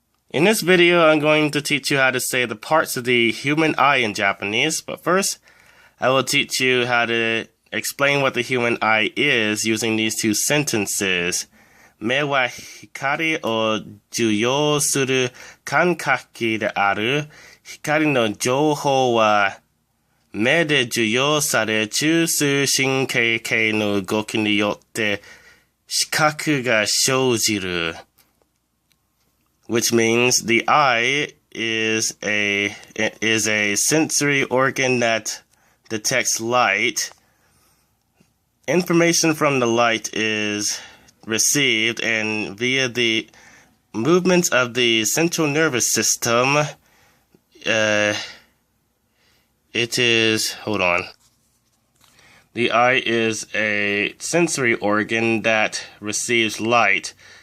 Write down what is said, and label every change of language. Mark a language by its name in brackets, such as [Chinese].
[English] In this video, I'm going to teach you how to say the parts of the human eye in Japanese, but first, I will teach you how to explain what the human eye is using these two sentences. [Japanese] 目は光を受容する感覚器である。光の情報は目で受容され中枢神経系の動きによって視覚が生じる。 [English] Which means the eye is a sensory organ that detects light. Information from the light is received, and via the movements of the central nervous system, the eye is a sensory organ that receives light.